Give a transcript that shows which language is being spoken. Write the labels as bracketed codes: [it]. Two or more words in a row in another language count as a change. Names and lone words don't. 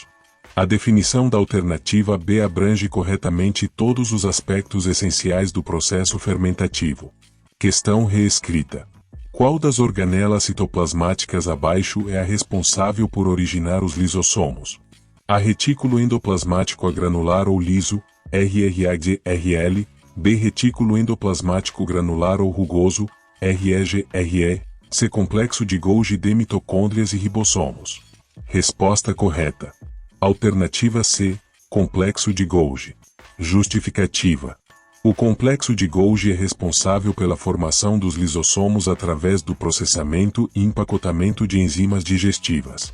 [pt] A definição da alternativa B abrange corretamente todos os aspectos essenciais do processo fermentativo. Questão reescrita. Qual das organelas citoplasmáticas abaixo é a responsável por originar os lisossomos? A. Retículo endoplasmático agranular ou liso, RRAGRL. B. Retículo endoplasmático granular ou rugoso, REGRE. C. Complexo de Golgi. D. Mitocôndrias e ribossomos. Resposta correta. Alternativa C. Complexo de Golgi. Justificativa. O complexo de Golgi é responsável pela formação dos lisossomos através do processamento e empacotamento de enzimas digestivas.